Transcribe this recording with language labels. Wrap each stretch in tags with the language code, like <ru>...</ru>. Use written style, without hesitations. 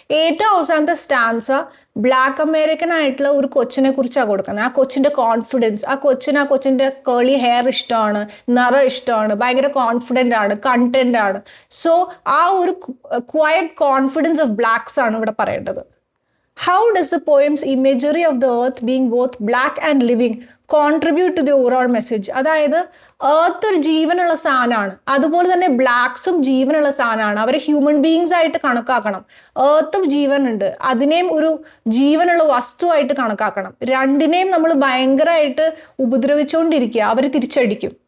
<ml>ഏറ്റവും അവസാനത്തെ stanza black American ആയിട്ടുള്ള ഒരു കൊച്ചിനെ കുറിച്ചാണ് കൊടുക്കുന്നത്. ആ കൊച്ചിൻ്റെ കോൺഫിഡൻസ്, ആ കൊച്ചിൻ്റെ കേളി ഹെയർ ഇഷ്ടമാണ്, നിറം ഇഷ്ടമാണ്, ഭയങ്കര കോൺഫിഡൻ്റ് ആണ്, കണ്ടന്റ് ആണ്. സോ ആ ഒരു</ml> <en>quiet confidence of blacks</en> <ml>ആണ് ഇവിടെ പറയേണ്ടത്.</ml> <en>How does the poem's imagery of the earth being both black and living contribute to the overall message?</en> <ml>അതായത് എർത്ത് ഒരു ജീവനുള്ള സാധനമാണ്, അതുപോലെ തന്നെ ബ്ലാക്സും ജീവനുള്ള സാധനമാണ്. അവരെ ഹ്യൂമൻ ബീയിങ്സ് ആയിട്ട് കണക്കാക്കണം. എർത്തും ജീവനുണ്ട്, അതിനെയും ഒരു ജീവനുള്ള വസ്തുവായിട്ട് കണക്കാക്കണം. രണ്ടിനെയും നമ്മൾ ഭയങ്കരമായിട്ട് ഉപദ്രവിച്ചുകൊണ്ടിരിക്കുക, അവർ തിരിച്ചടിക്കും.</ml>